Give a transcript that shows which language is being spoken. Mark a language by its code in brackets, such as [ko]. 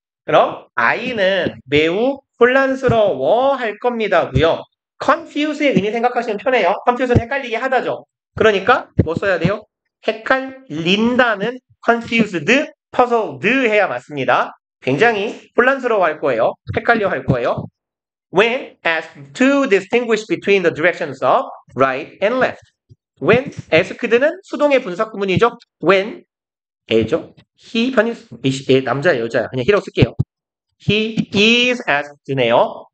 [ko] 그럼 I는 매우 혼란스러워할 겁니다고요. confuse의 의미 생각하시면 편해요. confuse는 헷갈리게 하다죠. 그러니까 뭐 써야 돼요? 헷갈린다는 confused, puzzled 해야 맞습니다. 굉장히 혼란스러워할 거예요. 헷갈려 할 거예요. [en] When asked to distinguish between the directions of right and left. [ko] When asked는 수동의 분사 구문이죠. When A죠. he 남자야 여자야 그냥 he라고 쓸게요. [en] He is asked네요.